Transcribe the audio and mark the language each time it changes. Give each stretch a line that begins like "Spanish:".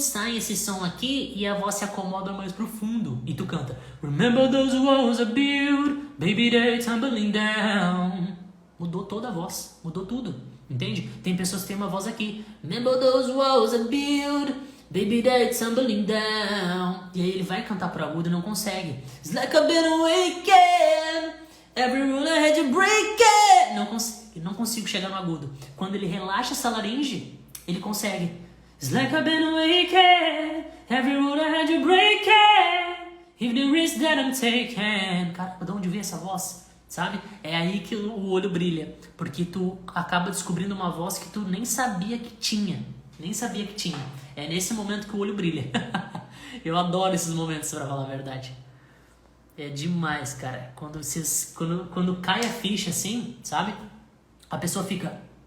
Portuguese: Sai esse som aqui e a voz se acomoda mais pro fundo. E tu canta
English: Remember those walls are built, baby they're tumbling down.
Portuguese: Mudou toda a voz, mudou tudo, entende? Tem pessoas que têm uma voz aqui
English: Remember those walls are built, baby they're tumbling down.
Portuguese: E aí ele vai cantar pro agudo e não consegue.
English: It's like I've been awakened, every rule I had to break it.
Portuguese: Não consigo chegar no agudo. Quando ele relaxa essa laringe, ele consegue.
English: It's like I've been awakened, every rule I had to break it, if the risk that I'm taking.
Portuguese: Cara, de onde vem essa voz? Sabe? É aí que o olho brilha. Porque tu acaba descobrindo uma voz que tu nem sabia que tinha. Nem sabia que tinha. É nesse momento que o olho brilha. Eu adoro esses momentos, pra falar a verdade. É demais, cara. Quando cai a ficha assim, sabe? A pessoa fica...